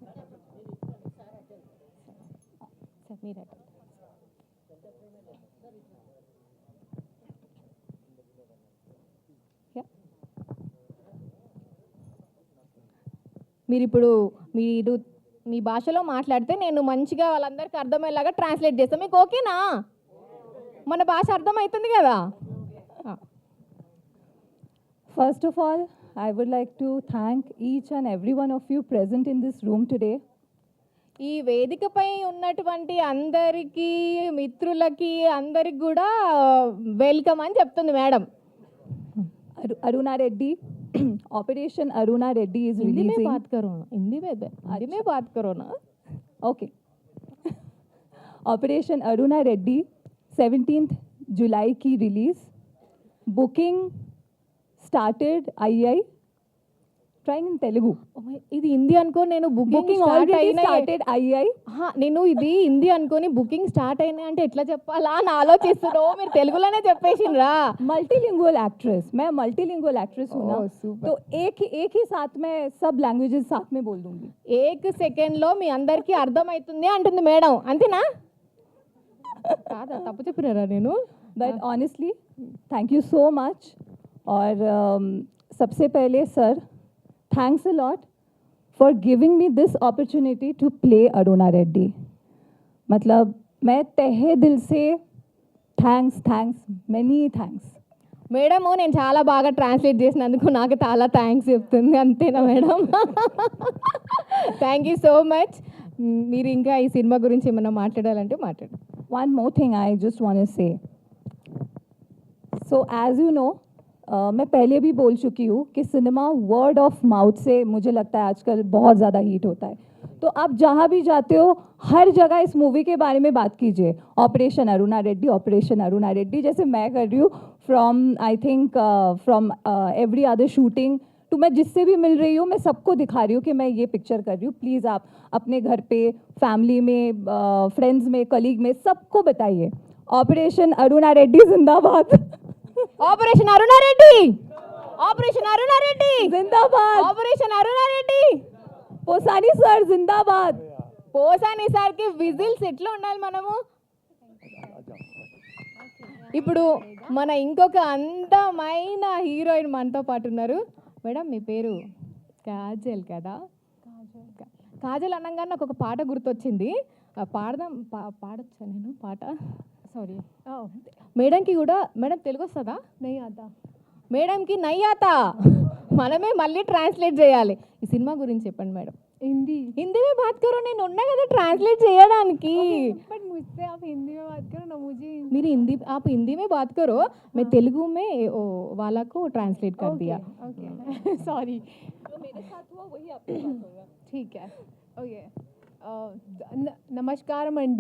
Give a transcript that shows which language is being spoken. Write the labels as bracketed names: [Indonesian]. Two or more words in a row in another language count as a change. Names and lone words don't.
[Telugu] మీరు మీ భాషలో మాట్లాడితే నేను మంచిగా వాళ్ళందరికీ అర్థమయ్యేలాగా ట్రాన్స్లేట్ చేస్తాను. మీకు ఓకేనా? మన భాష అర్థమవుతుంది కదా. [English] First of all, I would like to thank each and every one of you present in this room today. [Telugu] ఈ వేదికపై ఉన్నటువంటి అందరికీ, మిత్రులకి అందరికి కూడా వెల్కమ్ అని చెప్తుంది మేడం. [English] Aruna Reddy, Operation Aruna Reddy is [Hindi] हिंदी में [English] releasing. [Hindi] बात करो ना, हिंदी में बात करो ना. [English] Okay. Operation Aruna Reddy 17th July [Hindi] की रिलीज. [English] बुकिंग started आई trying in Telugu. [Telugu] ఇది హిందీ అనుకో, నేను [English] Booking already started आई. [Telugu] నేను ఇది హిందీ అనుకోని [English] booking start [Telugu] అయినా అంటే ఎట్లా చెప్పాలా అని ఆలోచిస్తున్నావు. మీరు తెలుగులోనే చెప్పేసిండ్రా. [English] multilingual actress, [Hindi] मैं [English] multilingual actress [Hindi] हूँ ना, तो एक ही साथ में सब लैंग्वेजेस साथ में बोल दूंगी. [Telugu] ఏక సెకండ్లో మీ అందరికీ అర్థమవుతుంది అంటుంది మేడం, అంతేనా? కాదా, తప్పు చెప్పినారా నేను? [English] but honestly thank you so much. [Hindi] और सबसे पहले सर, [English] thanks a lot for giving me this opportunity to play Aruna Reddy. [Hindi] मतलब मैं तहे दिल से [English] thanks many thanks. [Telugu] మేడము నేను చాలా బాగా ట్రాన్స్లేట్ చేసినందుకు నాకు చాలా థ్యాంక్స్ చెప్తుంది, అంతేనా మేడం? [English] thank you so much. [Telugu] మీరు ఇంకా ఈ సినిమా గురించి ఏమైనా మాట్లాడాలంటే మాట్లాడు. [English] One more thing I just want to say. So as you know, [Hindi] मैं पहले भी बोल चुकी हूँ कि सिनेमा [English] word of mouth [Hindi] से मुझे लगता है आजकल बहुत ज़्यादा हीट होता है. तो आप जहाँ भी जाते हो हर जगह इस मूवी के बारे में बात कीजिए. ऑपरेशन अरुणा रेड्डी जैसे मैं कर रही हूँ [English] from I think from every other shooting [Hindi] तो मैं जिससे भी मिल रही हूँ मैं सबको दिखा रही हूँ कि मैं ये पिक्चर कर रही हूँ. प्लीज़ आप अपने घर पे, फैमिली में, फ्रेंड्स में, कलीग में सबको बताइए. ऑपरेशन अरुणा रेड्डी जिंदाबाद. [Telugu] ఆపరేషన్ అరుణారెడ్డి, ఆపరేషన్ అరుణారెడ్డి [Hindi] जिंदाबाद. [Telugu] ఆపరేషన్ అరుణారెడ్డి. [Hindi] पोसानी सर जिंदाबाद. [Telugu] పోసాని సార్కి విజిల్స్ ఎట్లా ఉండాలి మనము. ఇప్పుడు మన ఇంకొక అందమైన హీరోయిన్ మనతో పాటు ఉన్నారు. మేడం మీ పేరు కాజల్ కదా? కాజల్ అనగానే నాకు ఒక పాట గుర్తొచ్చింది. పాడొచ్చా నేను పాట? సారీ. మేడంకి కూడా మేడం తెలుగు వస్తుందా? [Hindi] नहीं आता. [Telugu] మేడంకి నయ్యాతా మనమే మళ్ళీ ట్రాన్స్లేట్ చేయాలి. ఈ సినిమా గురించి చెప్పండి మేడం. [Hindi] हिंदी. హిందీ में बात करो, [Telugu] నేను ఉన్నా కదా ట్రాన్స్లేట్ చేయడానికి. [Hindi] बट मुझसे आप हिंदी में बात करो ना, मुझे మీరు హింदी आप हिंदी में बात करो, मैं तेलुगु में वाला को ट्रांसलेट कर दिया. [English] okay sorry. [Hindi] जो मेरे साथ हुआ वही आपके साथ होगा. ठीक है. ओके. नमस्कार मंडी.